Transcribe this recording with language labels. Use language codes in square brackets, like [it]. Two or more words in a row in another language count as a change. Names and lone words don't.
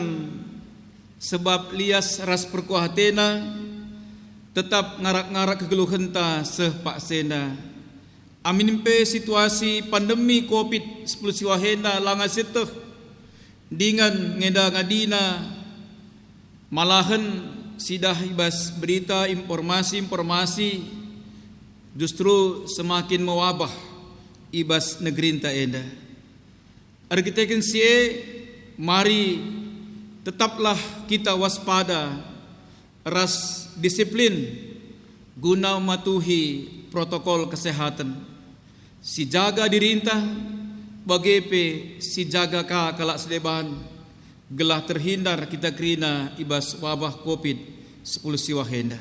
[btx] Sebab lias ras perkuahatena, tetap ngarak-ngarak kegeluhenta seh pak sena. Amin pe [id] situasi pandemi [btx] COVID-19 siwahena langa seteh dengan ngeda ngadina malahan sidah ibas berita informasi [id] justru semakin mewabah [btx] ibas negerinta enda. Arkiteken sie [id] mari tetaplah kita waspada ras disiplin guna mematuhi protokol kesehatan. [btx] Si jaga dirintah bagepe si jaga ka kalak sedeban gelah [id] terhindar kita [btx] kerina ibas wabah COVID-19 siwahenda.